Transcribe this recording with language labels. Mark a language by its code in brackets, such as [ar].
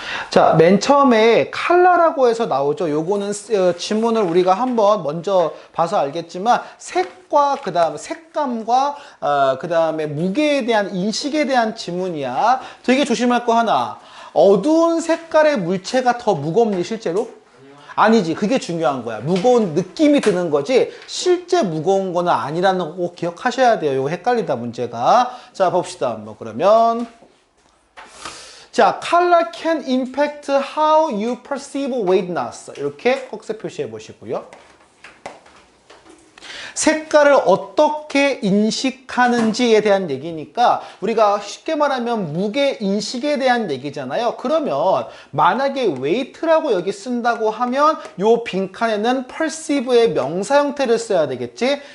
[ko] 자, 맨 처음에 칼라라고 해서 나오죠. 요거는 지문을 우리가 한번 먼저 봐서 알겠지만 색과 그다음에 색감과 그다음에 무게에 대한 인식에 대한 지문이야. 되게 조심할 거 하나. 어두운 색깔의 물체가 더 무겁니 실제로? 아니지. 그게 중요한 거야. 무거운 느낌이 드는 거지 실제 무거운 거는 아니라는 거 꼭 기억하셔야 돼요. 이거 헷갈리다 문제가. 자, 봅시다. 한번 그러면 자, [en] color can impact how you perceive weightness. [ko] 이렇게 꺽쇠 표시해 보시고요. 색깔을 어떻게 인식하는지에 대한 얘기니까 우리가 쉽게 말하면 무게 인식에 대한 얘기잖아요. 그러면 만약에 weight라고 여기 쓴다고 하면 요 빈칸에는 perceive의 명사 형태를 써야 되겠지.